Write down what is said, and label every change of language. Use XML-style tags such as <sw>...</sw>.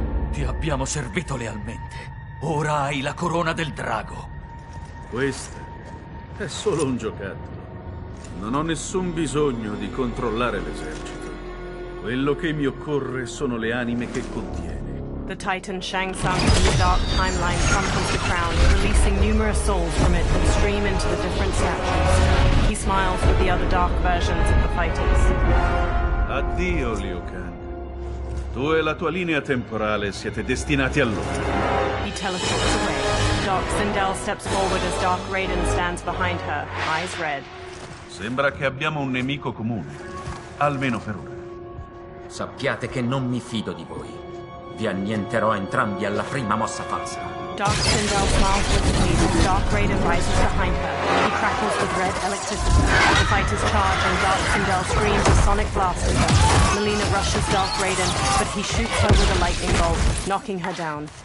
<it>Ti abbiamo servito lealmente. Ora hai la corona del drago. Questa è solo un giocattolo. Non ho nessun bisogno di controllare l'esercito. Quello che mi occorre sono le anime che contiene.</it> <en>The Titan Shang Tsung from the dark timeline crumples the crown, releasing numerous souls from it that stream into the different statues. He smiles with the other dark versions of the fighters.</en> <it>Addio, Liu Kang. Tu e la tua linea temporale siete destinati a lotta.</it> <en>He teleports away. Dark Sindel steps forward as Dark Raiden stands behind her, eyes red.</en> <it>Sembra che abbiamo un nemico comune, almeno per ora. Sappiate che non mi fido di voi. Vi annienterò entrambi alla prima mossa falsa.</it> <en>Dark Sindel smiles wickedly and Dark Raiden rises behind her. He crackles with red electricity. The fighters charge and Dark Sindel screams a sonic blast at her. Melina rushes Dark Raiden, but he shoots her with a lightning bolt, knocking her down.</en>